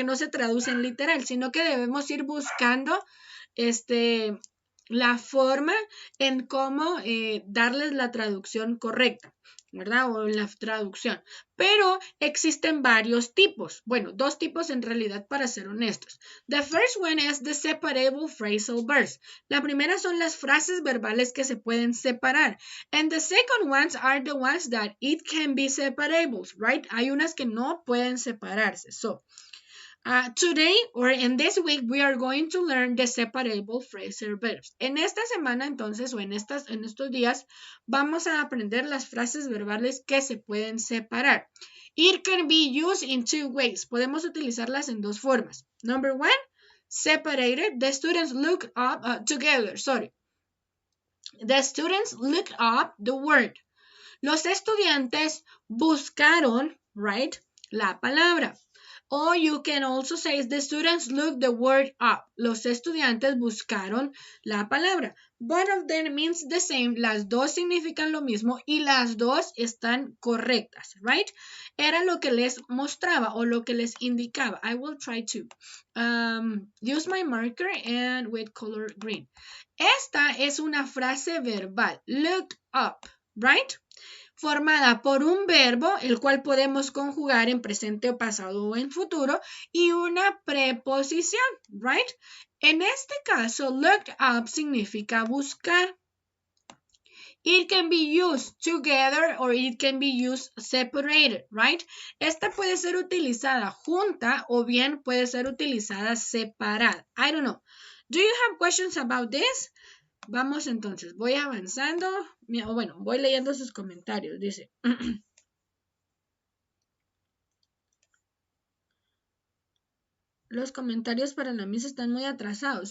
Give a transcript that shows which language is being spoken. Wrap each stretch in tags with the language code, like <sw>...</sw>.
<es>Que no se traducen literal, sino que debemos ir buscando la forma en cómo darles la traducción correcta, ¿verdad? O la traducción. Pero existen varios tipos. Bueno, dos tipos en realidad para ser honestos.</es> <en>The first one is the separable phrasal verbs.</en> <es>La primera son las frases verbales que se pueden separar.</es> <en>And the second ones are the ones that it can be separables, right?</en> <es>Hay unas que no pueden separarse.</es> <en>So, today or in this week we are going to learn the separable phrasal verbs.</en> <es>En esta semana entonces o en estos días vamos a aprender las frases verbales que se pueden separar.</es> <en>It can be used in two ways.</en> <es>Podemos utilizarlas en dos formas.</es> <en>Number one, separated. The students look up together. Sorry. The students looked up the word.</en> <es>Los estudiantes buscaron,</es> <en>right,</en> <es>la palabra.</es> <en>Or you can also say the students looked the word up.</en> <es>Los estudiantes buscaron la palabra.</es> <en>Both of them means the same.</en> <es>Las dos significan lo mismo y las dos están correctas, right? Era lo que les mostraba o lo que les indicaba.</es> <en>I will try to use my marker and with color green.</en> <es>Esta es una frase verbal. Look up, right? Formada por un verbo, el cual podemos conjugar en presente o pasado o en futuro, y una preposición, right? En este caso, look up significa buscar.</es> <en>It can be used together or it can be used separated, right?</en> <es>Esta puede ser utilizada junta o bien puede ser utilizada separada.</es> <en>I don't know. Do you have questions about this?</en> <es>Vamos entonces, voy avanzando, bueno, voy leyendo sus comentarios, dice. Los comentarios para la misa están muy atrasados.</es>